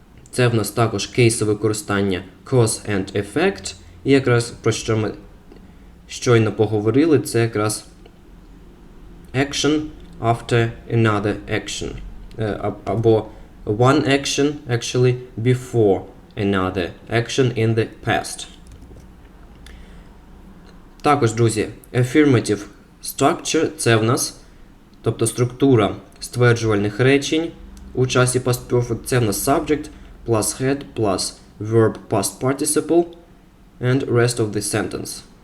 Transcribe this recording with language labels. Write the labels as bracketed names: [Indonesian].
[Ukrainian] Це в нас також кейси використання cause and effect. І якраз про що ми щойно поговорили, це якраз [English] action after another action. Або one action actually before another action in the past. [Ukrainian] Також, друзі, affirmative structure – це в нас, тобто структура стверджувальних речень у часі past perfect. Це в нас [English] subject plus head plus verb past participle and rest of the sentence.